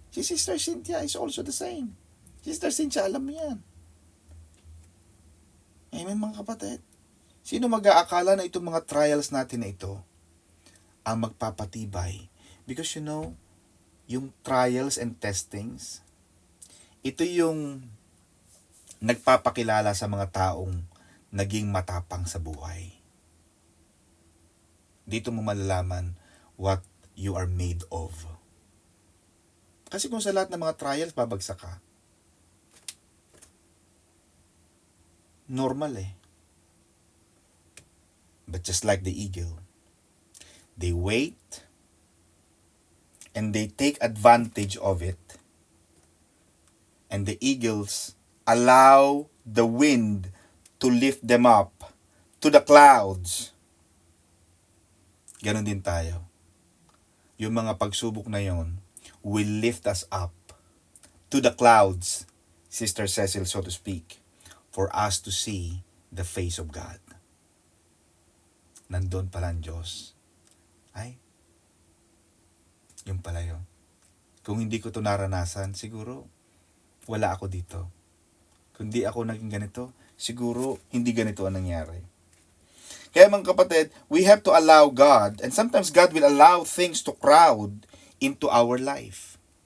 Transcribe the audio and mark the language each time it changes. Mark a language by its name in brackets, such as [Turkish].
[English] Si Sister Cynthia is also the same. [Filipino] Sister Cynthia, alam mo yan. Amen, mga kapatid. Sino mag-aakala na itong mga trials natin na ito ang magpapatibay? [English] Because you know, [Filipino] yung trials and testings, ito yung nagpapakilala sa mga taong naging matapang sa buhay. Dito mo malalaman [English] what you are made of. [Filipino] Kasi kung sa lahat ng mga trials, babagsak ka. Normal eh. [English] But just like the eagle, they wait and they take advantage of it. And the eagles allow the wind to lift them up to the clouds. [Filipino] Ganon din tayo. Yung mga pagsubok na yon [English] will lift us up to the clouds, Sister Cecil, so to speak, for us to see the face of God. [Filipino] Nandun pala ang Diyos. Ay, yung pala yun. Kung hindi ko ito naranasan, siguro wala ako dito. Kung di ako naging ganito, siguro hindi ganito ang nangyari. Kaya mga kapatid, [English] we have to allow God, and sometimes God will allow things to crowd into our life.